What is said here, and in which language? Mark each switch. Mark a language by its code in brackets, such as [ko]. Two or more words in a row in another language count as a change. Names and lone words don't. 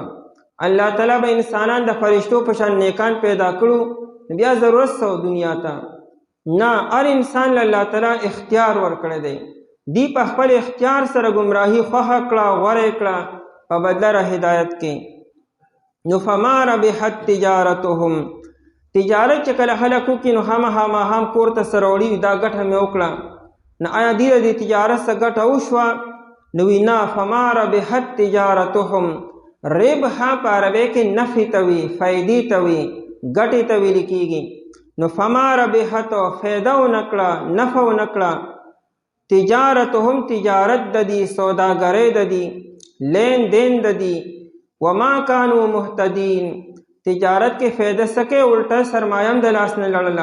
[ps] الله تعالی به انسانان د فرشتو په شان نیکان پیدا کړو، بیا ضرورت څه دنیا ته؟ نه، هر انسان له الله تعالی اختیار ورکړی دی. دی په خپل اختیار سره گمراهي خوښه کړه، غوره کړه په بدله هدایت کې. [ar] نو فما ربحت تجارتهم، [ps] تجارت چې کله خلک وکړي نو خامخا ماښام کور ته سره وړي دا ګټه مې وکړه. نو آیا دې د تجارت څه ګټه وشوه؟ نو وی نه، [ar] فما ربحت تجارتهم، [ps] ربح په عربی کې نفع ته وي، فایدې ته وي، ګټې ته ویل کېږي. نو [ar] فما ربحت، [ps] فایده ونه کړه، نفع ونه کړه. تجارتهم، تجارت د دې، سوداګرۍ د دې، لین دین د دې. [ar] وما کانوا مهتدین، [ps] تجارت کې فایده سکے الټا سرمایم د لاس نه لړله.